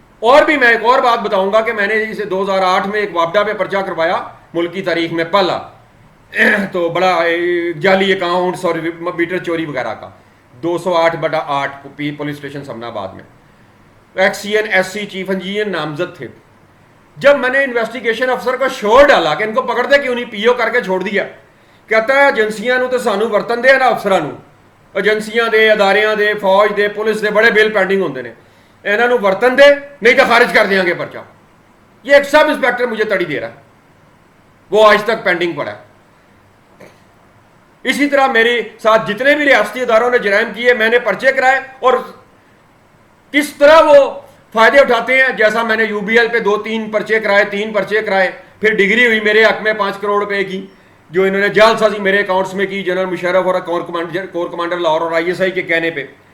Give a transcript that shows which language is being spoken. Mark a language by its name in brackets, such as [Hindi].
[Urdu] اور بھی میں ایک اور بات بتاؤں گا کہ میں نے اسے 2008 میں ایک وابڈا پہ پرچہ کروایا ملک کی تاریخ میں پہلا, تو بڑا جعلی اکاؤنٹس اور میٹر چوری وغیرہ کا 208/8 پولیس اسٹیشن سمنا آباد میں. ایکس سی N S C chief engineer نامزد تھے. جب میں نے انویسٹیگیشن افسر کو شور ڈالا کہ ان کو پکڑ دے کیوں نہیں پی او کر کے چھوڑ دیا, کہتا ہے [Punjabi] ایجنسیاں تو سانو ورتن دے نا افسران, ایجنسیاں دے اداریاں دے فوج دے پولیس دے بڑے بل پینڈنگ ہوندے نے, انہوں ورتن دے نہیں [Urdu] تو خارج کر دیں گے پرچہ. یہ ایک سب انسپیکٹر مجھے تڑی دے رہا ہے, وہ آج تک پینڈنگ پڑا ہے. اسی طرح میرے ساتھ جتنے بھی ریاستی اداروں نے جرائم کیے میں نے پرچے کرائے, اور کس طرح وہ فائدے اٹھاتے ہیں. جیسا میں نے یو بی ایل پہ 2-3 پرچے کرائے, 3 پرچے کرائے, پھر ڈگری ہوئی میرے حق میں 5 کروڑ روپے کی جو انہوں نے جعل سازی میرے اکاؤنٹس میں کی جنرل مشرف اور کور کمانڈر لاہور اور آئی ایس آئی کے کہنے پہ.